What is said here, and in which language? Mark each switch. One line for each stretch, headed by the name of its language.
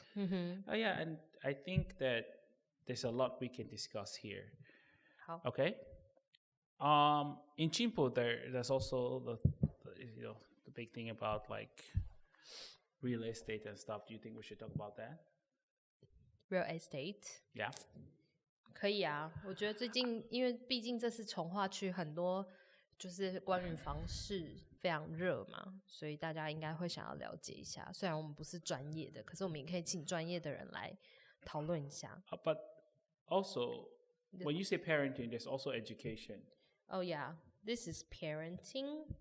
English: Yeah, and I think that there's a lot we can discuss here. How? Okay. In Qingpu, there's also the big thing about like real estate and stuff. Do you think we should talk about that? Real estate? Yeah.
Chinese: 可以啊，我觉得最近因为毕竟这是从化区，很多就是关于房市非常热嘛，所以大家应该会想要了解一下。虽然我们不是专业的，可是我们也可以请专业的人来讨论一下。
English: But also, when you say parenting, there's also education. Oh yeah, this is parenting.